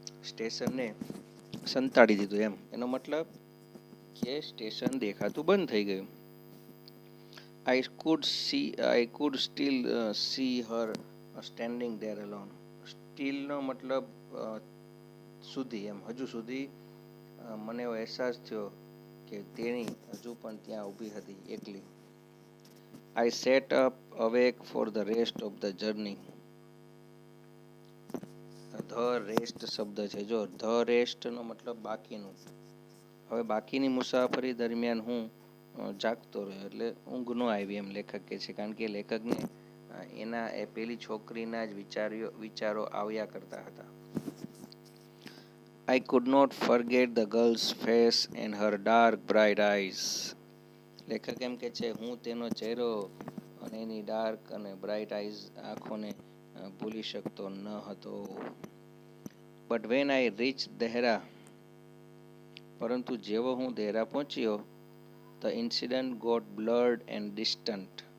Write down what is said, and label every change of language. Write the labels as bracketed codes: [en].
[gu] સ્ટેશનને સંતાડી દીધું એમ. એનો મતલબ કે સ્ટેશન દેખાતું બંધ થઈ ગયું. [en] I could still see her standing there alone. [gu] Still નો મતલબ સુધી એમ, હજુ સુધી મને એવો અહેસાસ થયો કે તેણી હજુ પણ ત્યાં ઊભી હતી એકલી. [en] I sat up awake for the rest of the journey. [gu] The rest શબ્દ છે. જો ધ રેસ્ટ નો મતલબ બાકીનું. હવે બાકીની મુસાફરી દરમિયાન હું જાગતો રહ્યો, એટલે ઊંઘ ન આવી એમ લેખક કહે છે. કારણ કે લેખકને એના એ પેલી છોકરીના જ વિચારો આવ્યા કરતા હતા. [en] I could not forget the girl's face and her dark bright eyes. [gu] લેખક એમ કે છે, હું તેનો ચહેરો અને એની ડાર્ક અને બ્રાઇટ આઈઝ આંખોને ભૂલી શકતો ન હતો. [en] but when I reach Dehra, [gu] પરંતુ જેવો હું દેહરા પહોંચ્યો, [en] The incident got blurred and distant.